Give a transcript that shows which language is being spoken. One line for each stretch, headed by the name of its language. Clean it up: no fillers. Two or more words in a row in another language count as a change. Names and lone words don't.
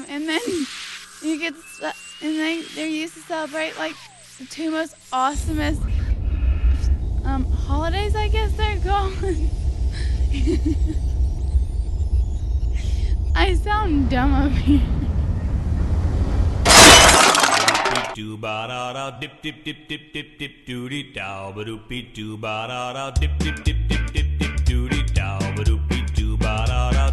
English: And then you get to, and they're used to celebrate like the two most awesomest holidays, I guess they're called. I sound dumb up here. Do ba da da dip dip dip dip dip dip doody dow ba doopy do ba da da dip dip dip dip dip dip doody dow ba doopy do ba da